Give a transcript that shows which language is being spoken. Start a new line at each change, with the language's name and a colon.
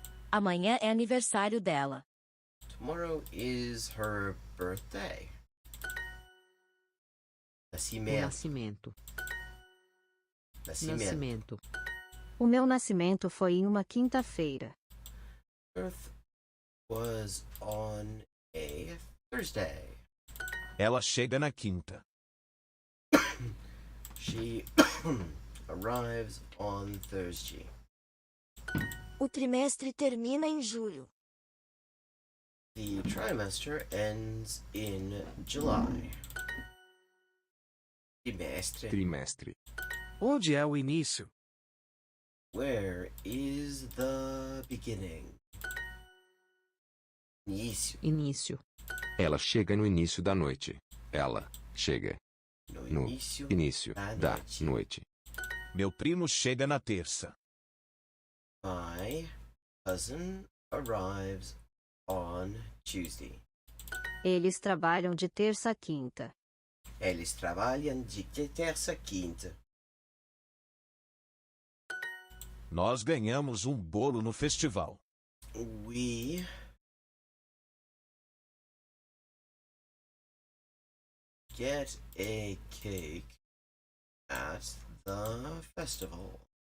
Portuguese: Amanhã é aniversário dela.
English: Tomorrow is her birthday.
Portuguese: O Nascimento. nascimento. Nascimento. Nascimento. O meu nascimento foi em uma quinta-feira.
English: Birth was on a Thursday.
Portuguese: Ela chega na quinta.
English: She arrives on Thursday.
Portuguese: O trimestre termina em julho.
English: The trimester ends in July.
Portuguese: Trimestre. Trimestre. Onde é o início?
English: Where is the beginning?
Portuguese: Início. Início. Ela chega no início da noite. Ela chega No no início início da da noite. noite. Meu primo chega na terça.
English: My cousin arrives on Tuesday.
Portuguese: Eles trabalham de terça a quinta. Eles trabalham de terça a quinta. Nós ganhamos um bolo no festival.
English: We get a cake at the festival.